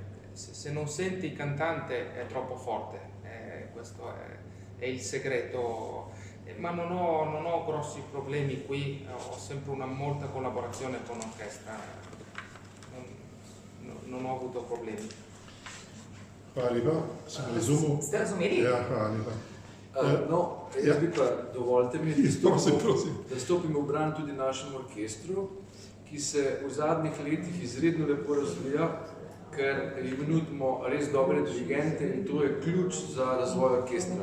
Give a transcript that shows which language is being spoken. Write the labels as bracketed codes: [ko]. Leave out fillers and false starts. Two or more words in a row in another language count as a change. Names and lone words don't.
[it] Se non senti il cantante è troppo forte, questo è il segreto, ma non ho grossi problemi qui, ho sempre molta collaborazione con l'orchestra, non ho avuto problemi. [sl] Hvala lepa, sem razumel. Ste razumeli? Ja, hvala lepa. No, jaz bi pa, dovolite mi, da stopimo v bran tudi našemu orkestru, ki se v zadnjih letih izredno lepo razvija, ker jim nudimo res dobre dirigente in to je ključ za razvoj orkestra.